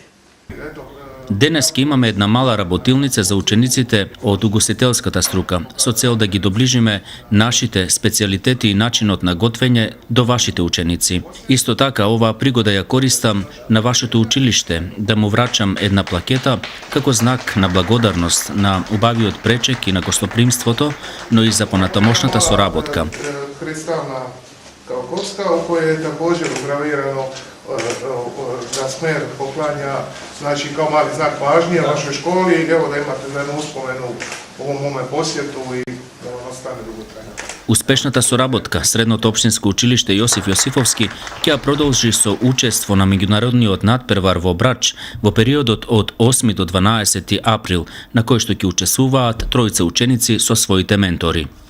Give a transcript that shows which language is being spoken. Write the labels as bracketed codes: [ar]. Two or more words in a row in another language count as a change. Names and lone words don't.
[mk] Денес ќе имаме една мала работилница за учениците од угостителската струка, со цел да ги доближиме нашите специјалитети и начинот на готвење до вашите ученици. Исто така, оваа пригода ја користам на вашето училиште, да му врачам една плакета како знак на благодарност на убавиот пречек и на гостопримството, но и за понатамошната соработка. [hr] Kristalna Kalkovska, u koje je također ugravirano da Smer poklanja, znači kao mali znak pažnje vašoj školi i evo da imate jednu uspomenu u ovom mome posjetu i da vam ostane dugotrajno. [mk] Успешната соработка Средното општинско училиште Јосиф Јосифовски ќе ја продолжи со учество на меѓународниот надпревар во Брач во периодот од 8 до 12 април, на кој што ќе учествуваат тројца ученици со своите ментори.